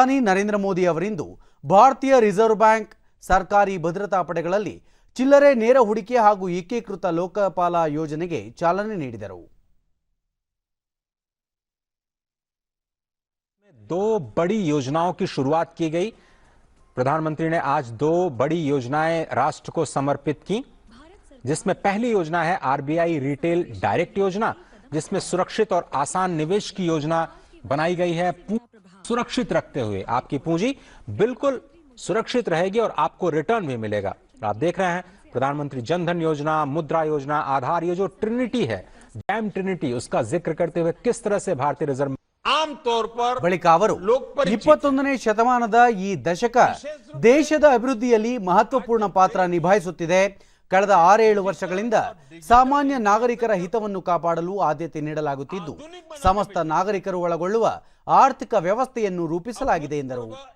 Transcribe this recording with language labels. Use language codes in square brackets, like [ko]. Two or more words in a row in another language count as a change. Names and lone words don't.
[kn] ಪ್ರಧಾನಿ ನರೇಂದ್ರ ಮೋದಿ ಅವರಿಂದು ಭಾರತೀಯ ರಿಸರ್ವ್ ಬ್ಯಾಂಕ್ ಸರ್ಕಾರಿ ಭದ್ರತಾ ಪಡೆಗಳಲ್ಲಿ ಚಿಲ್ಲರೆ ನೇರ ಹೂಡಿಕೆ ಹಾಗೂ ಏಕೀಕೃತ ಲೋಕಪಾಲ ಯೋಜನೆಗೆ ಚಾಲನೆ ನೀಡಿದರು। [hi] दो बड़ी योजनाओं की शुरुआत की गई। प्रधानमंत्री ने आज दो बड़ी योजनाएं राष्ट्र को समर्पित की, जिसमें पहली योजना है आरबीआई रिटेल डायरेक्ट योजना, जिसमें सुरक्षित और आसान निवेश की योजना बनाई गई है। सुरक्षित रखते हुए आपकी पूंजी बिल्कुल सुरक्षित रहेगी और आपको रिटर्न भी मिलेगा। आप देख रहे हैं प्रधानमंत्री जनधन योजना, मुद्रा योजना, आधार, ये जो ट्रिनिटी है, [en] dam trinity, [hi] उसका जिक्र करते हुए किस तरह से भारतीय रिजर्व [kn] ಬಳಿಕ ಅವರು 21ನೇ ಶತಮಾನದ ಈ ದಶಕ ದೇಶದ ಅಭಿವೃದ್ಧಿಯಲ್ಲಿ ಮಹತ್ವಪೂರ್ಣ ಪಾತ್ರ ನಿಭಾಯಿಸುತ್ತಿದೆ। ಕಳೆದ 6-7 ವರ್ಷಗಳಿಂದ ಸಾಮಾನ್ಯ ನಾಗರಿಕರ ಹಿತವನ್ನು ಕಾಪಾಡಲು ಆದ್ಯತೆ ನೀಡಲಾಗುತ್ತಿದ್ದು ಸಮಸ್ತ ನಾಗರಿಕರು ಒಳಗೊಳ್ಳುವ ಆರ್ಥಿಕ ವ್ಯವಸ್ಥೆಯನ್ನು ರೂಪಿಸಲಾಗಿದೆ ಎಂದರು।